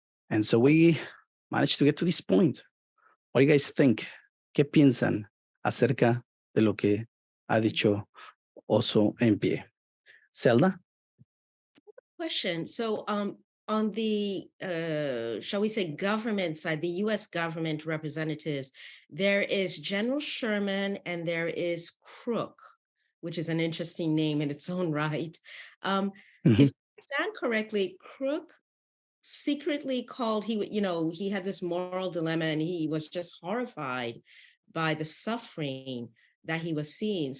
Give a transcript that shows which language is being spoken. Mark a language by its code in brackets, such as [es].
[en] And so we managed to get to this point. What do you guys think? [es] ¿Qué piensan acerca de lo que ha dicho Oso en pie? [en] Zelda? Question. So on the, shall we say, government side, the US government representatives, there is General Sherman and there is Crook, which is an interesting name in its own right. If I understand correctly, Crook secretly called, he had this moral dilemma and he was just horrified by the suffering that he was seeing.